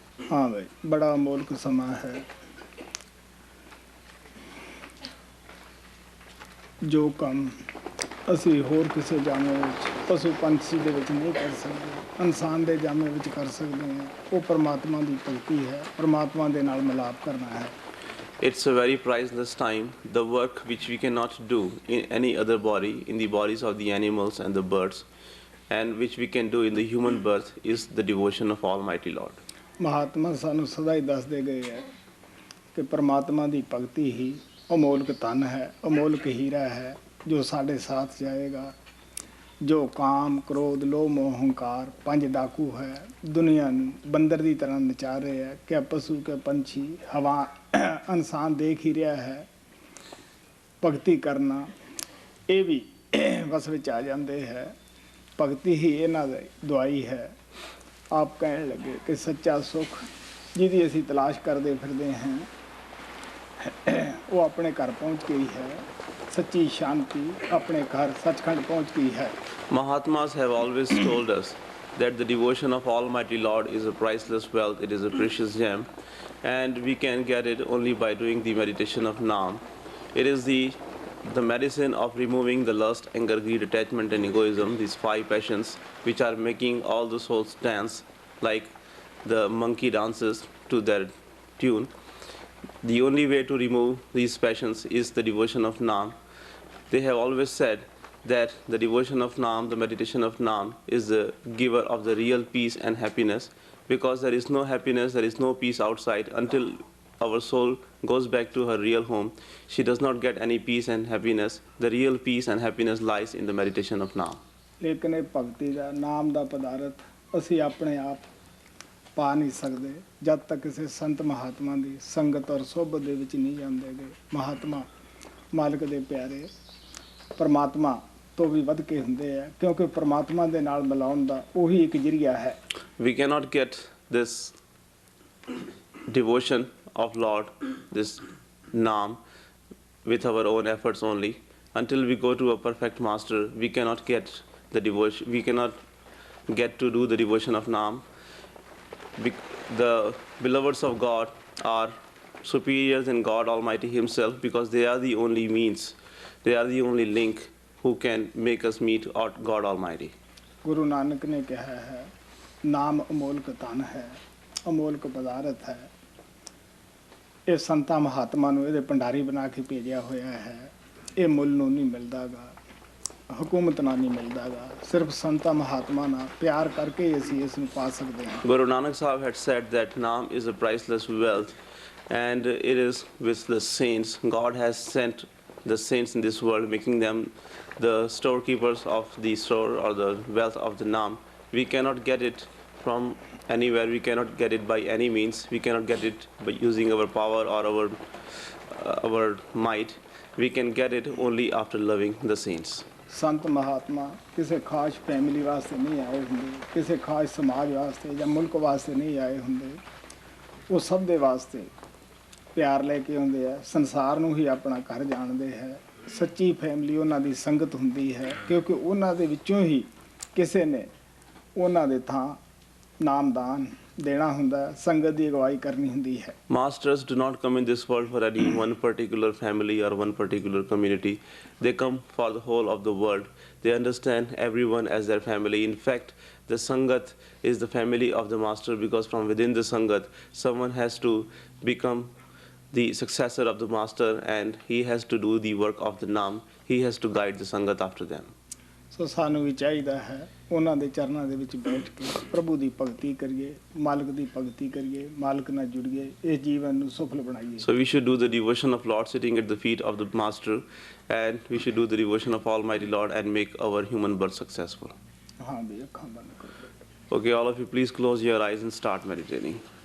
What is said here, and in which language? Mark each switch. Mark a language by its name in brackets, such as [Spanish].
[Punjabi] हाँ भाई, बड़ा अमोलक समा है जो ਕੰਮ ਅਸੀਂ ਹੋਰ ਕਿਸੇ ਜਾਮੇ ਵਿੱਚ ਪਸ਼ੂ ਪੰਛੀ ਦੇ ਵਿੱਚ ਨਹੀਂ ਕਰ ਸਕਦੇ, ਇਨਸਾਨ ਦੇ ਜਾਮੇ ਵਿੱਚ ਕਰ ਸਕਦੇ ਹਾਂ। ਉਹ ਪਰਮਾਤਮਾ ਦੀ ਭਗਤੀ ਹੈ, ਪਰਮਾਤਮਾ ਦੇ ਨਾਲ ਮਿਲਾਪ ਕਰਨਾ ਹੈ। [English] It's a very priceless time. The work which we cannot do in any other body, in the bodies of the animals and the birds, and which we can do in the human birth, is the devotion of Almighty Lord. [Punjabi] Mahatma ਸਾਨੂੰ ਸਦਾ ਹੀ ਦੱਸਦੇ ਗਏ ਹੈ ਕਿ ਪਰਮਾਤਮਾ ਦੀ ਭਗਤੀ ਹੀ ਅਮੋਲਕ ਧਨ ਹੈ, ਅਮੋਲਕ ਹੀਰਾ ਹੈ ਜੋ ਸਾਡੇ ਸਾਥ ਜਾਏਗਾ। ਜੋ ਕਾਮ, ਕ੍ਰੋਧ, ਲੋਭ, ਮੋਹ, ਹੰਕਾਰ ਪੰਜ ਡਾਕੂ ਹੈ, ਦੁਨੀਆ ਨੂੰ ਬੰਦਰ ਦੀ ਤਰ੍ਹਾਂ ਨਚਾ ਰਹੇ ਹੈ ਕਿ ਪਸ਼ੂ ਕੇ ਪੰਛੀ ਹਵਾ ਇਨਸਾਨ ਦੇਖ ਹੀ ਰਿਹਾ ਹੈ। ਭਗਤੀ ਕਰਨਾ ਇਹ ਵੀ ਵਸ ਵਿੱਚ ਆ ਜਾਂਦੇ ਹੈ। ਭਗਤੀ ਹੀ ਇਹਨਾਂ ਦੀ ਦਵਾਈ ਹੈ। ਆਪ ਕਹਿਣ ਲੱਗੇ ਕਿ ਸੱਚਾ ਸੁੱਖ ਜਿਹਦੀ ਅਸੀਂ ਤਲਾਸ਼ ਕਰਦੇ ਫਿਰਦੇ ਹਾਂ ਉਹ ਆਪਣੇ ਘਰ ਪਹੁੰਚ ਗਈ ਹੈ। ਸੱਚੀ ਸ਼ਾਂਤੀ ਆਪਣੇ ਘਰ ਸੱਚਖੰਡ ਪਹੁੰਚ ਗਈ ਹੈ। [English] Mahatmas have always told us that the devotion of Almighty Lord is a priceless wealth, it is a precious gem, and we can get it only by doing the meditation of Naam. It is the medicine of removing the lust, anger, greed, attachment, and egoism, these five passions which are making all the souls dance like the monkey dances to their tune. The only way to remove these passions is the devotion of Naam. They have always said that the devotion of Naam, the meditation of Naam, is the giver of the real peace and happiness, because there is no happiness, there is no peace outside until our soul goes back to her real home. She does not get any peace and happiness. The real peace and happiness lies in the meditation of Naam. [Punjabi] ਲੇਕਿਨ ਇਹ ਭਗਤੀ ਦਾ ਨਾਮ ਦਾ ਪਦਾਰਥ ਅਸੀਂ ਆਪਣੇ ਆਪ ਪਾ ਨਹੀਂ ਸਕਦੇ ਜਦ ਤੱਕ ਕਿਸੇ ਸੰਤ ਮਹਾਤਮਾ ਦੀ ਸੰਗਤ ਔਰ ਸੋਭਤ ਦੇ ਵਿੱਚ ਨਹੀਂ ਜਾਂਦੇ ਗੇ। ਮਹਾਤਮਾ ਮਾਲਕ ਦੇ ਪਿਆਰੇ ਪਰਮਾਤਮਾ ਤੋਂ ਵੀ ਵੱਧ ਕੇ ਹੁੰਦੇ ਆ, ਕਿਉਂਕਿ ਪਰਮਾਤਮਾ ਦੇ ਨਾਲ ਮਿਲਾਉਣ ਦਾ ਉਹੀ ਇੱਕ ਜ਼ਰੀਆ ਹੈ। [English] We cannot get this devotion of Lord, this Naam, with our own efforts only. Until we go to a perfect master, we cannot get the devotion. We cannot get to do the devotion of Naam. The beloveds of God are superior than God Almighty Himself, because they are the only means, they are the only link who can make us meet God Almighty. [Punjabi] Guru Nanak ਨੇ ਕਿਹਾ ਹੈ ਨਾਮ ਅਮੋਲਕ ਧਨ ਹੈ, ਅਮੋਲਕ ਪਦਾਰਥ ਹੈ। ਇਹ ਸੰਤਾਂ ਮਹਾਤਮਾ ਨੂੰ ਇਹਦੇ ਭੰਡਾਰੀ ਬਣਾ ਕੇ ਭੇਜਿਆ ਹੋਇਆ ਹੈ। ਇਹ ਮੁੱਲ ਨੂੰ ਨਹੀਂ ਮਿਲਦਾਗਾ, ਹਕੂਮਤ ਨਾਲ ਨਹੀਂ ਮਿਲਦਾਗਾ, ਸਿਰਫ ਸੰਤਾਂ ਮਹਾਤਮਾ ਨਾਲ ਪਿਆਰ ਕਰਕੇ ਹੀ ਅਸੀਂ ਇਸ ਨੂੰ ਪਾ ਸਕਦੇ ਹਾਂ। [English] Guru Nanak Sahib had said that Naam is a priceless wealth, and it is with the saints. God has sent the saints in this world, making them the storekeepers of the store or the wealth of the Naam. We cannot get it from anywhere. We cannot get it by any means. We cannot get it by using our power or our might. We can get it only after loving the saints. [Punjabi] ਸੰਤ ਮਹਾਤਮਾ ਕਿਸੇ ਖਾਸ family ਵਾਸਤੇ ਨਹੀਂ ਆਏ ਹੁੰਦੇ, ਕਿਸੇ ਖਾਸ ਸਮਾਜ ਵਾਸਤੇ ਜਾਂ ਮੁਲਕ ਵਾਸਤੇ ਨਹੀਂ ਆਏ ਹੁੰਦੇ। ਉਹ ਸਭ ਦੇ ਵਾਸਤੇ ਪਿਆਰ ਲੈ ਕੇ ਆਉਂਦੇ ਆ, ਸੰਸਾਰ ਨੂੰ ਹੀ ਆਪਣਾ ਘਰ ਜਾਣਦੇ ਹੈ। ਸੱਚੀ ਫੈਮਿਲੀ ਉਹਨਾਂ ਦੀ ਸੰਗਤ ਹੁੰਦੀ ਹੈ, ਕਿਉਂਕਿ ਉਹਨਾਂ ਦੇ ਵਿੱਚੋਂ ਹੀ ਕਿਸੇ ਨੇ ਉਹਨਾਂ ਦੇ ਥਾਂ ਨਾਮਦਾਨ ਦੇਣਾ ਹੁੰਦਾ, ਸੰਗਤ ਦੀ ਅਗਵਾਈ ਕਰਨੀ ਹੁੰਦੀ ਹੈ। [English] Masters do not come in this world for any one particular family or one particular community. They come for the whole of the world. They understand everyone as their family. In fact, the Sangat is the family of the Master, because from within the Sangat, someone has to become the successor of the Master, and he has to do the work of the Naam. He has to guide the Sangat after them. [Punjabi] ਸੋ ਸਾਨੂੰ ਵੀ ਚਾਹੀਦਾ ਹੈ ਉਹਨਾਂ ਦੇ ਚਰਨਾਂ ਦੇ ਵਿੱਚ ਬੈਠ ਕੇ ਪ੍ਰਭੂ ਦੀ ਭਗਤੀ ਕਰੀਏ, ਮਾਲਕ ਦੀ ਭਗਤੀ ਕਰੀਏ, ਮਾਲਕ ਨਾਲ ਜੁੜੀਏ, ਇਸ ਜੀਵਨ ਨੂੰ ਸਫਲ ਬਣਾਈਏ। [English] So we should do the devotion of Lord sitting at the feet of the Master, and we should do the devotion of Almighty Lord and make our human birth successful. [Punjabi] ਹਾਂ ਵੀ ਅੱਖਾਂ ਬੰਦ ਕਰੋ। [English] Okay, all of you, please close your eyes and start meditating.